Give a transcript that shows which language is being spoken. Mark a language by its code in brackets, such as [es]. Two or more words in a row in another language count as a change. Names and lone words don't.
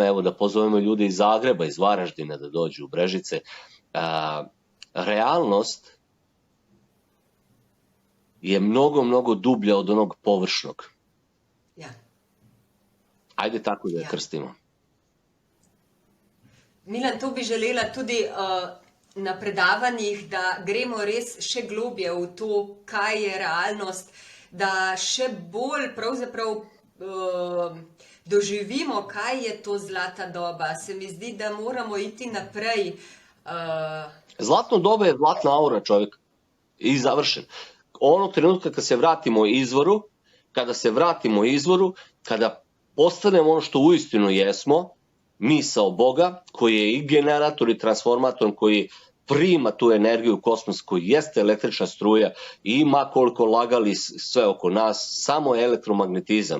[sr] Evo da pozovemo ljude iz Zagreba, iz Varaždina da dođu u Brežice. Realnost je mnogo dublja od onog površnog. Ajde tako da je krstimo. [sl] Milan, to bi želela tudi na predavanjih, da gremo res še globje v to, kaj je realnost, da še bolj pravzaprav doživimo, kaj je to zlata doba. Se mi zdi, da moramo iti naprej. [sr] Zlatno doba je zlatna aura, čovjek. I završen. Onog trenutka kad se vratimo izvoru, kada postanemo ono što uistinu jesmo, misao Boga, koji je i generator i transformator, koji prima tu energiju kosmos, koji jeste električna struja i ima koliko lagali sve oko nas, samo elektromagnetizam.